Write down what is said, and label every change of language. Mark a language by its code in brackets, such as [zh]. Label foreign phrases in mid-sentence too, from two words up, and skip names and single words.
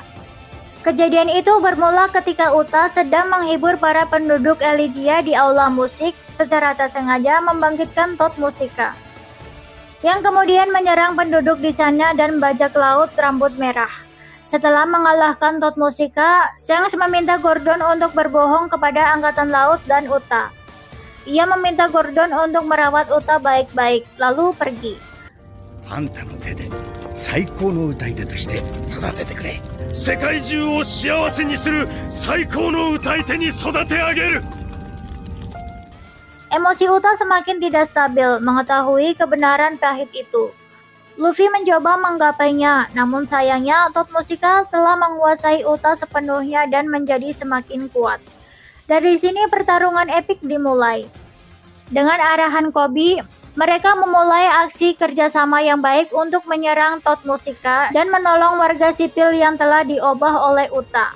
[id] Kejadian itu bermula ketika Uta sedang menghibur para penduduk Elegia di aula musik secara tak sengaja membangkitkan Tot Musika, yang kemudian menyerang penduduk di sana dan bajak laut rambut merah. Setelah mengalahkan Tot Musika, Shanks meminta Gordon untuk berbohong kepada Angkatan Laut dan Uta. Ia meminta Gordon untuk merawat Uta baik-baik, lalu pergi. [ja] あんたの手で最高の歌い手として育ててくれ。世界中を幸せにする最高の歌い手に育て上げる。 [id] Emosi Uta semakin tidak stabil mengetahui kebenaran pahit itu. Luffy mencoba menggapainya, namun sayangnya Tot Musika telah menguasai Uta sepenuhnya dan menjadi semakin kuat. Dari sini pertarungan epik dimulai. Dengan arahan Koby, mereka memulai aksi kerjasama yang baik untuk menyerang Tot Musika dan menolong warga sipil yang telah diubah oleh Uta.